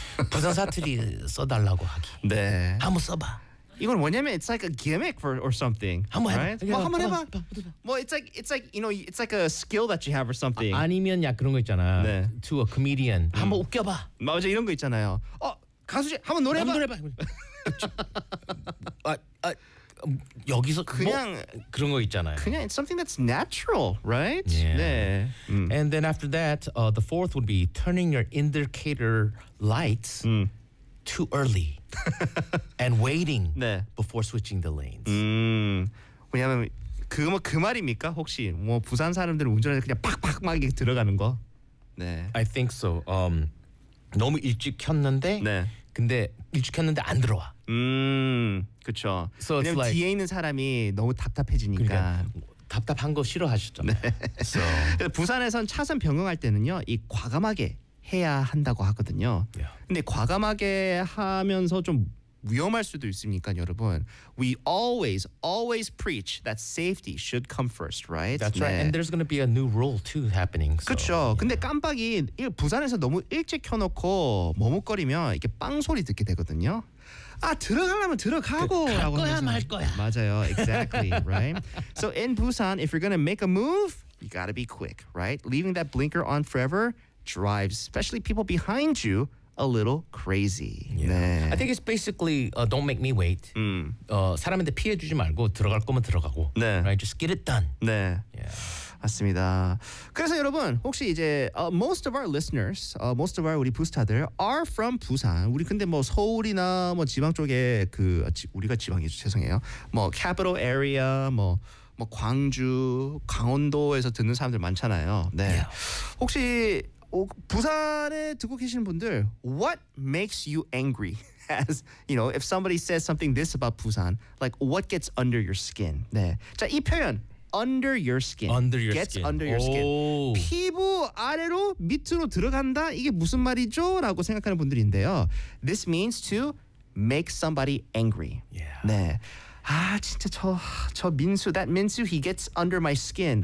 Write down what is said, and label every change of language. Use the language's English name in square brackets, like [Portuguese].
[Korean] 부산 사투리 써달라고 하기. 네. 한번 써봐. 이건 뭐냐면 [English] it's like a gimmick for or something. [Korean] 한번 해봐. [English] Right? [Korean] 그래, 뭐 한번 해봐. 해봐. [English] 뭐 it's like you know it's like a skill that you have or something. [Korean] 아, 아니면 야 그런 거 있잖아. 네. [English] To a comedian. [Korean] 한번 웃겨봐. 맞아 이런 거 있잖아요. 어 가수지 한번 노래해봐. 한번 노래해봐. 아, 아, 여기서 그냥 뭐 그런 거 있잖아요. [English] 그냥 it's something that's natural, right? Yeah. [Korean] 네. [English] And then after that, the fourth would be turning your indicator lights. Too early and waiting [Korean] 네. [English] before switching the lanes. [Korean] 왜냐면 그 말입니까? 혹시 뭐 부산 사람들 운전해서 그냥 팍팍 막 이렇게 들어가는 거? 네. [English] I think so. [Korean] 너무 일찍 켰는데 네. 근데 일찍 켰는데 안 들어와. 그렇죠. [English] So [Korean] 왜냐면 [English] like, [Korean] 뒤에 있는 사람이 너무 답답해지니까. 그러니까. 답답한 거 싫어하시죠. 네. [English] So. [Korean] 부산에선 차선 변경할 때는요. 이 과감하게 해야 한다고 하거든요. [English] Yeah. [Korean] 근데 과감하게 하면서 좀 위험할 수도 있으니까 여러분. [English] We always, always preach that safety should come first, right? That's 네. right. And there's going to be a new rule too happening. So, [Korean] 그렇죠. Yeah. 근데 깜빡이 부산에서 너무 일찍 켜놓고 머뭇거리면 이렇게 빵 소리 듣게 되거든요. 아 들어가려면 들어가고 갈 거야 하면서. 말 거야. [English] 맞아요. Exactly, right? So in Busan, if you're going to make a move, you got to be quick, right? Leaving that blinker on forever drives, especially people behind you, a little crazy. Yeah. 네. I think it's basically don't make me wait. [Korean] 사람한테 피해 주지 말고 들어갈 거면 들어가고. 네. [English] Right, just get it done. [Korean] 네. [English] Yeah. [Korean] 맞습니다. 그래서 여러분 혹시 이제 [English] most of our listeners, most of our [Korean] 우리 부스타들 [English] are from Busan. [Korean] 우리 근데 뭐 서울이나 뭐 지방 쪽에 그 우리가 지방이죠 죄송해요. 뭐 [English] capital area, [Korean] 뭐 광주, 강원도에서 듣는 사람들 많잖아요. 네. [English] Yeah. [Korean] 혹시 부산에 듣고 계시는 분들, [English] what makes you angry? As you know, if somebody says something this about Busan, like what gets under your skin? [Korean] 네, 자 이 표현 [English] under your skin, under your gets skin. Under your skin. [Korean] 피부 아래로 밑으로 들어간다. 이게 무슨 말이죠?라고 생각하는 분들인데요. [English] This means to make somebody angry. Yeah. [Korean] 네. 아 진짜 저 민수, [English] that Minsu, he gets under my skin.